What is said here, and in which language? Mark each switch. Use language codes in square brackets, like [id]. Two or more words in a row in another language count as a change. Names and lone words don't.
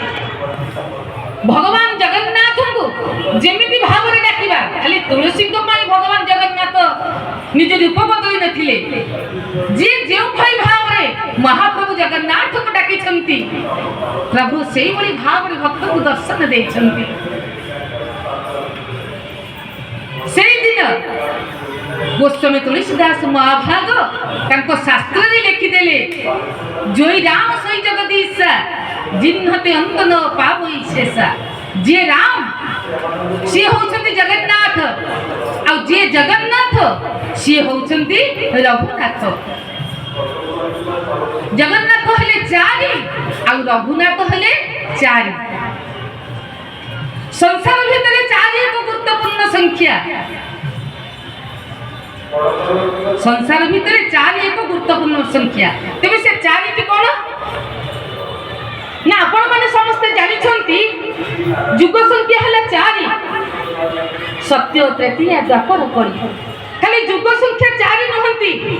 [or] ଭଗବାନ ଜଗନ୍ନାଥ କୁ ଯେମିତି ଭାବ ରେ ଡାକିବା ଖାଲି ତୁଳସୀ କୁ ମାନେ ଭଗବାନ ଜଗନ୍ନାଥ ନିଜ ରୂପ ବଦଳି ନଥିଲେ ଯେ ଯେଉଁ ଭାଇ ଭାବ ରେ ମହାପ୍ରଭୁ ଜଗନ୍ନାଥ କୁ ଡାକି ଛନ୍ତି ପ୍ରଭୁ ସେହି ବଡ଼ି ଭାବ ରେ ଭକ୍ତ କୁ ଦର୍ଶନ ଦେ ଛନ୍ତି ସେହି ଦିନ ଗୋସ୍ୱାମୀ ତୁଳସୀଦାସ ମହାଭାଗ ତାଙ୍କ ଶାସ୍ତ୍ର ରେ ଲେଖି ଦେଲେ [awa] जोई राम सोई जगदीशा जिन्हते अंत न पावई शेषा [or] ଯେ ରାମ ସେ ହୋଚନ୍ତି ଜଗନ୍ନାଥ ଆ ଯେ ଜଗନ୍ନାଥ ସେ ହୋଚନ୍ତି ରଘୁନାଥ ଜଗନ୍ନାଥ ହେଲେ ଚାରି ଆ ରଘୁନାଥ ହେଲେ ଚାରି ସଂସାର ଭିତର ଚାରି ଏକ ଗୁରୁତ୍ୱପୂର୍ଣ୍ଣ ସଂଖ୍ୟା ସଂସାର ଭିତର ଚାରି ଏକ ଗୁରୁତ୍ୱପୂର୍ଣ୍ଣ ସଂଖ୍ୟା ତେବେ ସେ ଚାରି ଟି କୋନ ନା ଆପଣ ମାନେ ସମସ୍ତ ଜାଣି ଛନ୍ତି ଯୁଗ ସଂଖ୍ୟା ହଲା ଚାରି ସତ୍ୟ ତୃତୀୟା ଦ୍ୱାପର କରି ଖାଲି ଯୁଗ ସଂଖ୍ୟା ଚାରି ନହନ୍ତି